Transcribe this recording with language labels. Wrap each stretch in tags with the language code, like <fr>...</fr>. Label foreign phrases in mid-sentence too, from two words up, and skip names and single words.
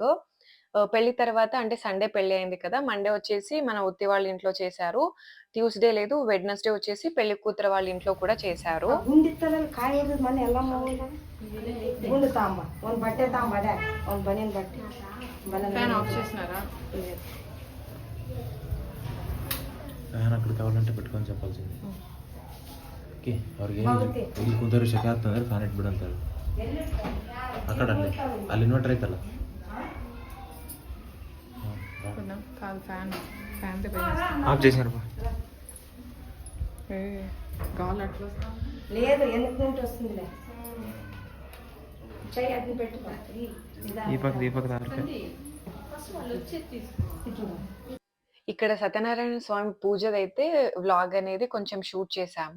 <te>పెళ్లి తర్వాత అంటే సండే పెళ్లి అయింది కదా, మండే వచ్చేసి మన ఉత్తి వాళ్ళ ఇంట్లో చేశారు, ట్యూస్డే లేదు, వెడ్నెస్డే వచ్చేసి పెళ్లి కూతురు వాళ్ళ ఇంట్లో కూడా చేశారు. ఫ్యాన్ ఆఫ్ చేసినారా? ఫ్యాన్ అక్కడ కావాలంటే పెట్టుకొని చెప్పాల్సింది.</te> <kn>ఓకే ಅವ್ರಿಗೆ ಇಲ್ಲಿ ಕುಂತರು ಶೆಕೆ ಆಗ್ತಂದ್ರೆ ಫ್ಯಾನ್ ಇಟ್ಬಿಡು ಅಂತಾರೆ. ಆ ಕಡೆ ಅಲ್ಲಿ ಇನ್ವರ್ಟರ್ ಐತಲ್ಲ,</kn> <te>ఆఫ్ చేసినారు. లేదు ఎందుకు వస్తుంది ఇక్కడ సత్యనారాయణ స్వామి పూజదైతే వ్లాగ్ అనేది కొంచెం షూట్ చేశాము.</te>